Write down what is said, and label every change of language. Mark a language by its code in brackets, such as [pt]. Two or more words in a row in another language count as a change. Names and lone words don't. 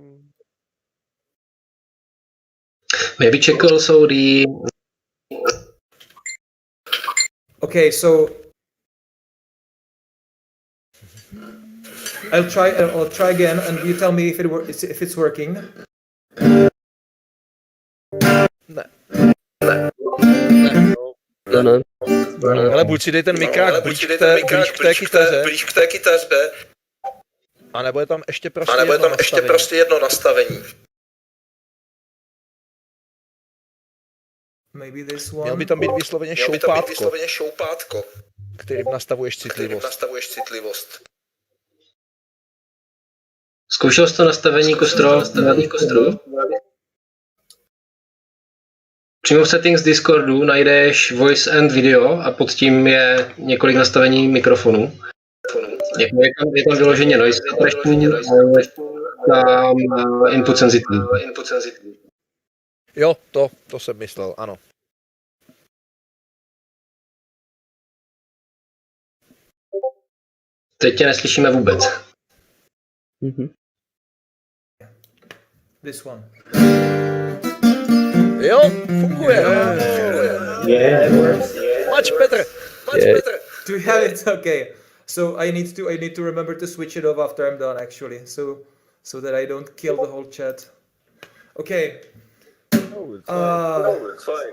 [en] Maybe check also the. Okay, so I'll try again, and you tell me if it's working. [cs] Ne. Ale buď si dej ten mikrák blíž k té kytaře, a nebo je tam ještě prostě jedno nastavení. [en] Maybe this one. [cs] Měl by tam být vysloveně šoupátko, kterým nastavuješ citlivost. Zkoušel jsi to nastavení kostro? Přímo v settings Discordu najdeš [en] voice and video [cs] a pod tím je několik nastavení mikrofonu. Je tam vyloženě [en] noise suppression [cs] a [en] input sensitivity. [cs] Jo, to jsem myslel, ano. Teď tě neslyšíme vůbec. [en] This one. [cs] Jo, funguje. [en] Yeah, it works. Much better. Do we have it? Okay. So I need to remember to switch it off after I'm done, actually, so that I don't kill the whole chat. Okay. It's fine.